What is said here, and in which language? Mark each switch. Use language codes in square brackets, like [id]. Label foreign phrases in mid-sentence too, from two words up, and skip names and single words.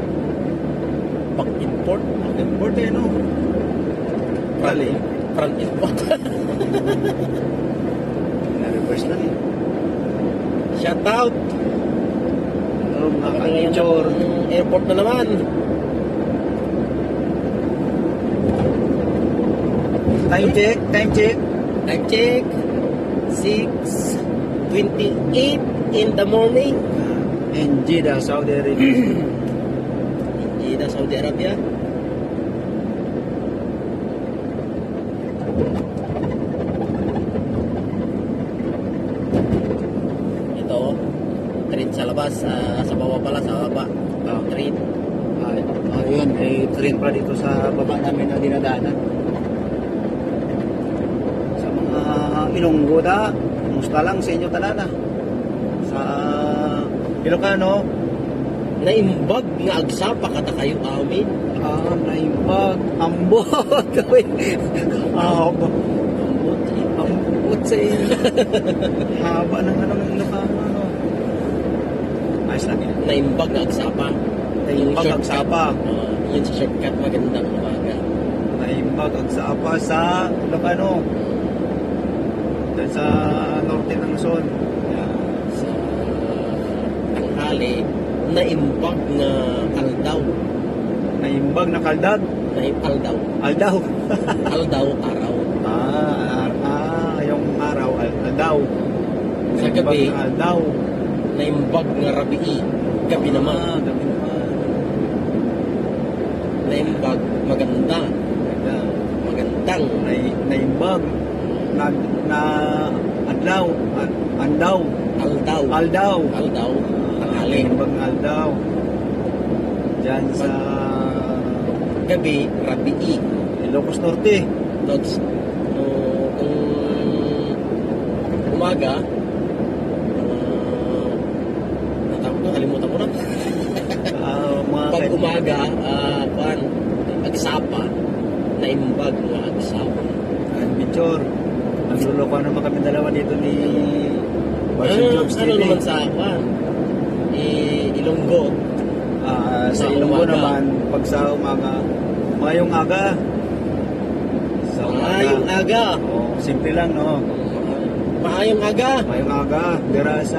[tl] Pag-import. Import eh, no? Kali. [en] Front import. [tl] Na-reverse na eh. [en] Shout out. [tl] Hello, mga Kami ngayon ka-adventure. ng airport na naman. [en] Time check. Time check. 6:28 in the morning. In Jeddah, Saudi Arabia. Jeddah, Saudi Arabia. [tl] Ito, train sa labas, sa baba pala, sa baba. Train. Ayun, may train pa dito sa baba namin na dinadaanan. Sa mga Ilonggo da, musta lang sa inyo talana. Sa Ilocano, [ilo] naimbag nga agsapa kada kayo amin. Naimbag. [hil] Ambot. Ambot. [tl] Ambot sa haba ng ano ng Ilocano. Ano. Ayos lang yan. [ilo] Naimbag nga agsapa. Naimbag ang sapa. [tl] Yun sa shortcut magandang umaga. [ilo] Naimbag ang sapa [tl] sa Ilocano. Dahil sa norte ng Luzon. Yan. Sa tanghali, [ilo] naimbag na aldaw. Naimbag na kaldag. Aldaw. Aldaw. Aldaw, [tl] araw. Yung araw, aldaw. Sa gabi, [ilo] Naimbag na aldaw. naimbag nga rabii. [tl] Gabi naman. Gabi naman. Naimbag, maganda. Ganda. Magandang. [ilo] Naimbag na adlaw. Andaw. Aldaw. Aldaw. Aldaw. Tanghali. Naimbag na aldaw. [tl] Diyan sa Gabi, [ilo] rabii. Ilocos Norte. [tl] Tapos, kung umaga, natapos ko, kalimutan ko na. Pag umaga, [ilo] agsapa, naimbag nga agsapa. [tl] Picture. Nagluloko naman kami dalawa dito ni Basel Jobs Ano TV. naman sa Ilonggo. Sa Sa Ilonggo umaga. naman, pag sa umaga, [hil] mayong aga. [tl] Sa [hil] Maayong aga. [tl] Simple lang, no? [hil] Maayong aga. Mayong aga, dira sa